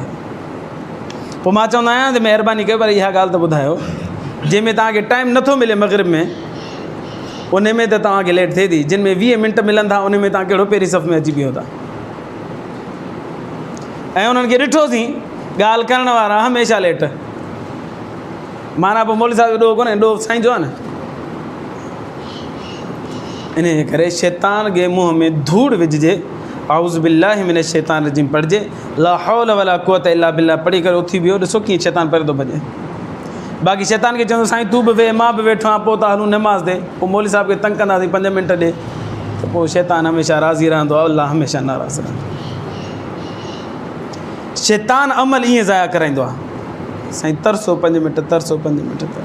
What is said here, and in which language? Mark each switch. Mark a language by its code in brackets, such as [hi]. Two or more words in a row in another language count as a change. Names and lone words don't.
[sd] पोइ मां चवंदो आहियां त महिरबानी कयो, पर इहा ॻाल्हि त ॿुधायो जंहिंमें तव्हांखे टाइम नथो मिले मग़रिब में, उन में त तव्हांखे लेट थिए थी, जिन में 20 मिंट मिलनि था उन में तव्हां कहिड़ो पहिरीं सफ़ में अची बीहो था। ऐं उन्हनि खे ॾिठोसीं ॻाल्हि करण वारा हमेशह लेट, माना पोइ मौली साहिब जो ॾोह कोन्हे, ॾोह साईं जो आहे न। इन करे शैतान खे मुंहं में धूड़ विझिजे, [ar] أعوذ بالله من شيطان رجيم [sd] पढ़िजे, [ar] لا حول ولا قوة إلا بالله [sd] पढ़ी करे उथी वियो, ॾिसो कीअं शैतान परे थो भॼे। बाक़ी शैतान खे चवंदो साईं तूं बि वेह, मां बि वेठो आहियां, पोइ त हलूं नमाज़ ते, पोइ मौली साहिब खे तंग कंदासीं 5 मिंट ॾे, त पोइ शैतान हमेशह राज़ी रहंदो आहे, अल्लाह हमेशह नाराज़ रहंदो। शैतान अमल ईअं ज़ाया कराईंदो आहे, साईं तरसो 5 मिंट, तरसो 5 मिंट।